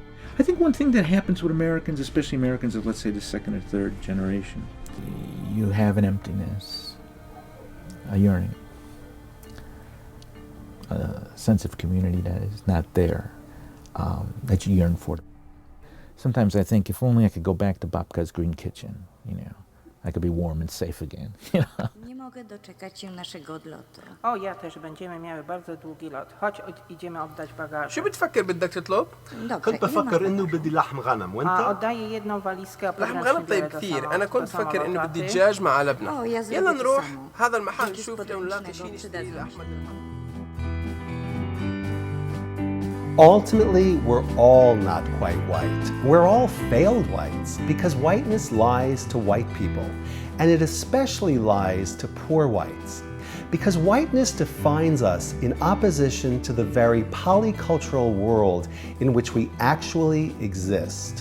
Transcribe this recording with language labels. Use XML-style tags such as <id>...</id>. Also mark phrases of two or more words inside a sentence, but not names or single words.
<en>I think one thing that happens with Americans, especially Americans of, let's say, the second or third generation, you have an emptiness, a yearning, a sense of community that is not there, that you yearn for. Sometimes I think if only I could go back to Babka's Green Kitchen, I could be warm and safe again.</en> <pl>Nie mogę doczekać się naszego odlotu. O, ja też będziemy miały bardzo długi lot. Chodź, idziemy oddać bagaże.</pl> <ar>شو بتفكر بدك تطلب؟ كنت بفكر انه بدي لحم غنم وانت؟</ar> <pl>oddaję jedną walizkę, a</pl> <ar>لحم</ar> <pl>potem</pl> <ar>غنم طيب كثير، أنا كنت بفكر إنه بدي دجاج مع لبنة. يلا نروح هذا المحل نشوف لو نلاقي شيء نشتري لأحمد.</ar> <en>Ultimately, we're all not quite white. We're all failed whites because whiteness lies to white people, and it especially lies to poor whites. Because whiteness defines us in opposition to the very polycultural world in which we actually exist.</en>